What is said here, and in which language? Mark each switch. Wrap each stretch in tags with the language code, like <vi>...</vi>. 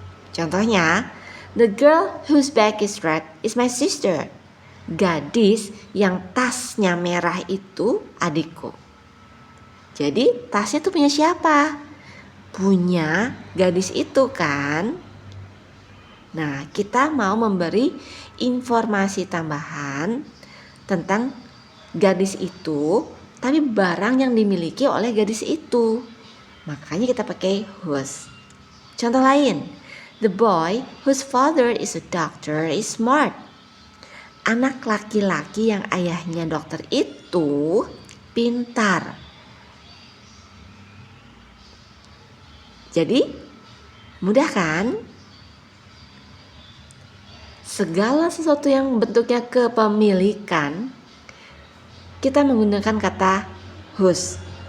<id>Contohnya,</id> <en>the girl whose bag is red is my sister.</en> <id>Gadis yang tasnya merah itu adikku. Jadi tasnya tuh punya siapa? Punya gadis itu kan? Nah, kita mau memberi informasi tambahan tentang gadis itu, tapi barang yang dimiliki oleh gadis itu. Makanya kita pakai whose. Contoh lain,</id> <en>the boy whose father is a doctor is smart.</en> <id>Anak laki-laki yang ayahnya dokter itu pintar. Jadi, mudah kan? Segala sesuatu yang bentuknya kepemilikan, kita menggunakan kata whose.</id>